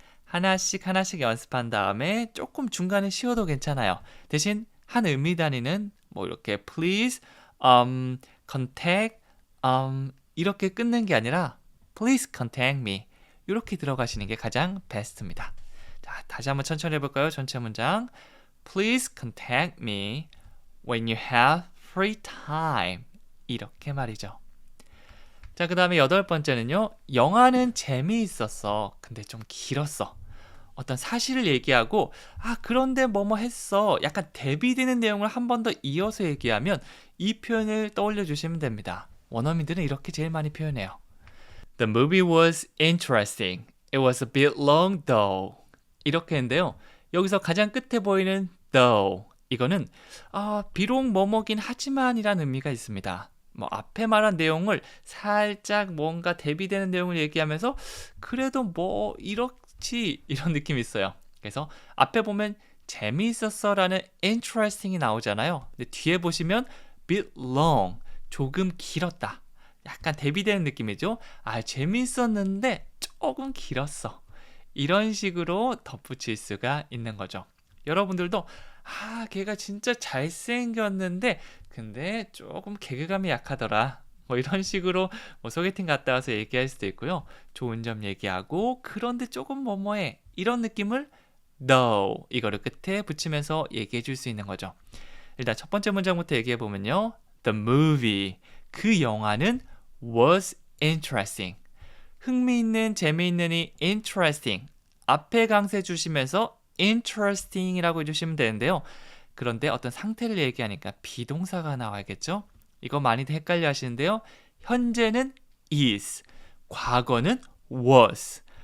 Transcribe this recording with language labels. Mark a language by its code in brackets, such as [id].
[ko] 하나씩 연습한 다음에 조금 중간에 쉬어도 괜찮아요. 대신 한 의미 단위는 뭐 이렇게 please, contact, 이렇게 끊는 게 아니라 [en] please contact me [ko] 이렇게 들어가시는 게 가장 베스트입니다. 자, 다시 한번 천천히 해볼까요? 전체 문장. [en] Please contact me when you have free time. [ko] 이렇게 말이죠. 자, 그 다음에 여덟 번째는요. 영화는 재미있었어. 근데 좀 길었어. 어떤 사실을 얘기하고 그런데 뭐뭐 했어. 약간 대비되는 내용을 한 번 더 이어서 얘기하면 이 표현을 떠올려 주시면 됩니다. 원어민들은 이렇게 제일 많이 표현해요. [en] The movie was interesting. It was a bit long though. [ko] 이렇게 했는데요. 여기서 가장 끝에 보이는 though. 이거는 비록 뭐뭐긴 하지만 이란 의미가 있습니다. 뭐 앞에 말한 내용을 살짝 뭔가 대비되는 내용을 얘기하면서 그래도 뭐 이렇지 이런 느낌이 있어요. 그래서 앞에 보면 재미있었어 라는 interesting이 나오잖아요. 근데 뒤에 보시면 bit long, 조금 길었다. 약간 대비되는 느낌이죠. 재미있었는데 조금 길었어. 이런 식으로 덧붙일 수가 있는 거죠. 여러분들도 걔가 진짜 잘생겼는데 근데 조금 개그감이 약하더라. 뭐 이런 식으로 뭐 소개팅 갔다 와서 얘기할 수도 있고요. 좋은 점 얘기하고 그런데 조금 뭐뭐해 이런 느낌을 though 이거를 끝에 붙이면서 얘기해 줄 수 있는 거죠. 일단 첫 번째 문장부터 얘기해 보면요. [en] The movie [ko] 그 영화는 [en] was interesting. [ko] 흥미있는 재미있는 이 interesting 앞에 강세 주시면서 interesting이라고 해주시면 되는데요. 그런데 어떤 상태를 얘기하니까 비동사가 나와야겠죠? 이거 많이들 헷갈려 하시는데요. 현재는 is, 과거는 was.